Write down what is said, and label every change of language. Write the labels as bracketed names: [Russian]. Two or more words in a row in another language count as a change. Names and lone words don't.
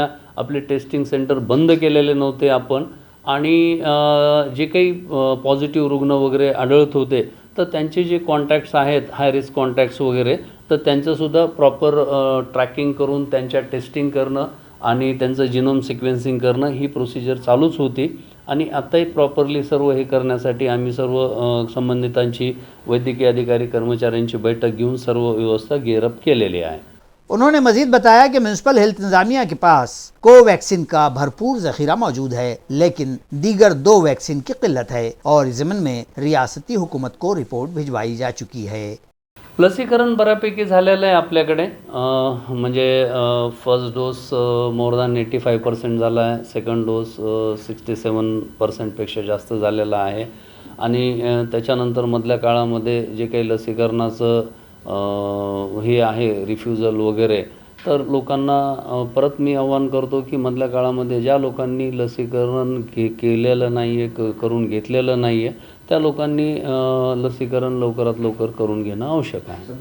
[Marathi] आपले [English] testing center [Marathi] बंद केलेले नव्हते आपण आणि जे काही पॉझिटिव्ह रुग्ण वगैरे आढळत होते तर त्यांचे जे कॉन्टॅक्ट्स आहेत [English] high risk contacts [Marathi] वगैरे, तर त्यांचंसुद्धा [English] proper tracking [Marathi] करून त्यांच्या टेस्टिंग करणं आणि त्यांचं [English] genome sequencing [Marathi] करणं ही प्रोसिजर चालूच होती आणि आत्ताही प्रॉपरली सर्व हे करण्यासाठी आम्ही सर्व संबंधितांची वैद्यकीय अधिकारी कर्मचाऱ्यांची बैठक घेऊन सर्व व्यवस्था गिअरअप केलेली आहे। [Urdu] انہوں نے مزید بتایا کہ میونسپل ہیلتھ انتظامیہ کے پاس کو ویکسین کا بھرپور ذخیرہ موجود ہے، لیکن دیگر 2 ویکسین کی قلت ہے اور اس ضمن میں ریاستی حکومت کو رپورٹ بھجوائی جا چکی ہے۔ [Marathi] लसीकरण बऱ्यापैकी झालेलं आहे आपल्याकडे, म्हणजे [English] first dose more than 85% [Marathi] झाला आहे, [English] second dose [Marathi] 67%पेक्षा जास्त झालेला आहे आणि त्याच्यानंतर मधल्या काळामध्ये जे काही लसीकरणाचं हे आहे रिफ्युजल वगैरे, तर लोकांना परत मी आवाहन करतो की मधल्या काळामध्ये ज्या लोकांनी लसीकरण केलेलं नाही आहे, करून घेतलेलं नाही आहे, त्या लोकांनी लसीकरण लवकरात लवकर करून घेणं आवश्यक आहे।